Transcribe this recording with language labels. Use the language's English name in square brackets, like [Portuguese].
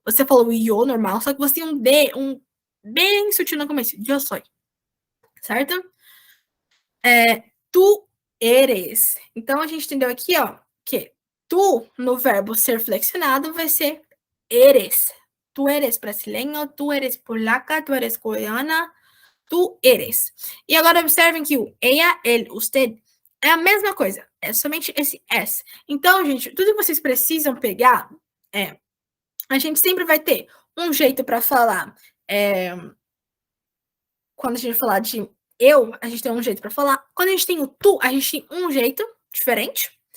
[Portuguese] Você falou yo normal, só que você tem um D, um bem sutil no começo. [Spanish] Yo soy. [Portuguese] Certo? [Spanish] Tu eres. [Portuguese] Então, a gente entendeu aqui, ó, que tu, no verbo ser flexionado, vai ser eres. [Spanish] Tu eres brasileño, tu eres polaca, tu eres coreana, tu eres. [Portuguese] E agora observem que o ella, ele, usted é a mesma coisa, é somente esse S. Então, gente, tudo que vocês precisam pegar a gente sempre vai ter um jeito para falar. Quando a gente falar de eu, a gente tem um jeito para falar. Quando a gente tem o tu, a gente tem um jeito diferente.